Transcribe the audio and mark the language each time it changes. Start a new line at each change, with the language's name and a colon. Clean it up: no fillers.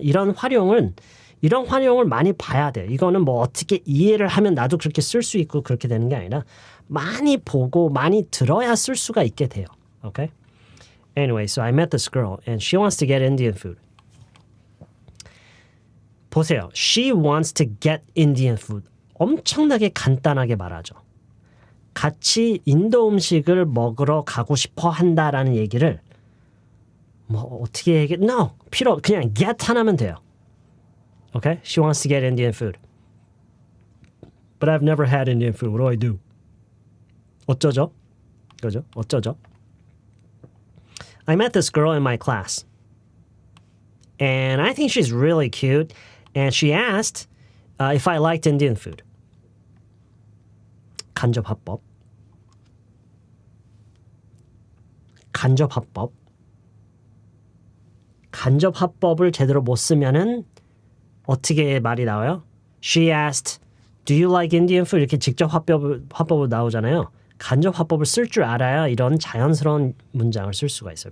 Korean: 이런 활용을 많이 봐야 돼요. 이거는 뭐 어떻게 이해를 하면 나도 그렇게 쓸 수 있고 그렇게 되는 게 아니라 많이 보고 많이 들어야 쓸 수가 있게 돼요.
English: Okay? Anyway, so I met this girl and she wants to get Indian food.
Korean: 보세요.
English: She wants to get Indian food.
Korean: 엄청나게 간단하게 말하죠. 같이 인도 음식을 먹으러 가고 싶어 한다라는 얘기를 뭐 어떻게 No, 필요 그냥 get 하나면 돼요.
English: Okay? She wants to get Indian food. But I've never had Indian food. What do I do?
Korean: 어쩌죠? 그죠? 어쩌죠?
English: I met this girl in my class. And I think she's really cute. And she asked if I liked Indian food.
Korean: 간접화법. 간접화법을 제대로 못 쓰면은 어떻게 말이 나와요?
English: She asked, do you like Indian food?
Korean: 이렇게 직접 화법으로 나오잖아요. 간접 화법을 쓸 줄 알아야 이런 자연스러운 문장을 쓸 수가 있어요.